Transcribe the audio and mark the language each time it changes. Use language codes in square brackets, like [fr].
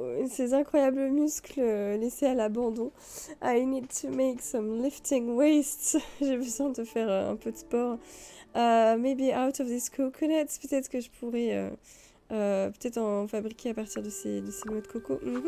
[fr] Ces incroyables muscles laissés à l'abandon. [en] I need to make some lifting weights. [fr] J'ai besoin de faire un peu de sport. [en] Maybe out of these coconuts. [fr] Peut-être que je pourrais peut-être en fabriquer à partir de ces noix de coco.